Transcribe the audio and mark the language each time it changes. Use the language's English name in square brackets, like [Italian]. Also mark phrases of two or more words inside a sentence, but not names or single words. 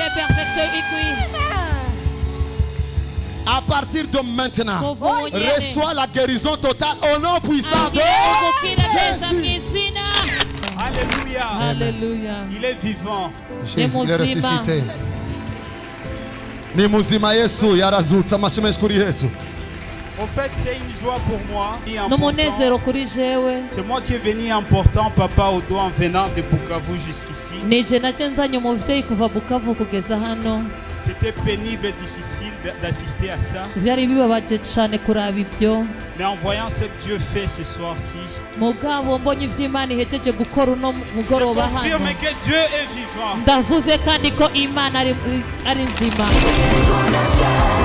[French] À partir de maintenant, reçois la guérison totale au nom puissant de Jésus. Alléluia. Il est vivant. Jésus est ressuscité. [Kinyarwanda] Ni muzima Yesu yarazutse amashimwe kuri Yesu. [French] En fait, c'est une joie pour moi. C'est moi qui est venu important, papa Odo, en venant de Bukavu jusqu'ici. C'était pénible et difficile d'assister à ça. Mais en voyant ce que Dieu fait ce soir-ci, je confirme que Dieu est vivant.